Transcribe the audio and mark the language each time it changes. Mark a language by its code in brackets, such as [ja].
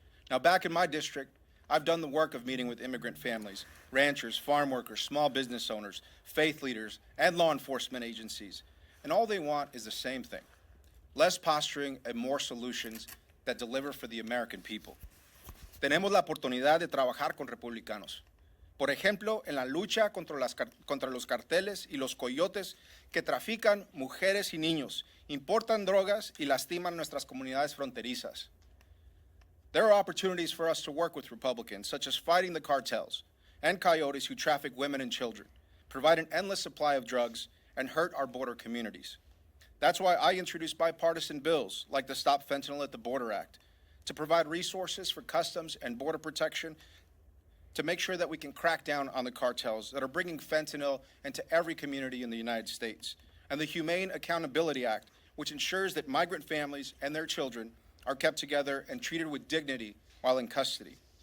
[en] Now, back in my district, I've done the work of meeting with immigrant families, ranchers, farm workers, small business owners, faith leaders, and law enforcement agencies. And all they want is the same thing: less posturing and more solutions that deliver for the American people. [es] Tenemos la oportunidad de trabajar con republicanos. Por ejemplo, en la lucha contra los carteles y los coyotes que trafican mujeres y niños, importan drogas y lastiman nuestras comunidades fronterizas. [en] There are opportunities for us to work with Republicans, such as fighting the cartels and coyotes who traffic women and children, provide an endless supply of drugs, and hurt our border communities. That's why I introduced bipartisan bills like the Stop Fentanyl at the Border Act, to provide resources for customs and border protection to make sure that we can crack down on the cartels that are bringing fentanyl into every community in the United States, and the Humane Accountability Act, which ensures that migrant families and their children are kept together and treated with dignity while in custody.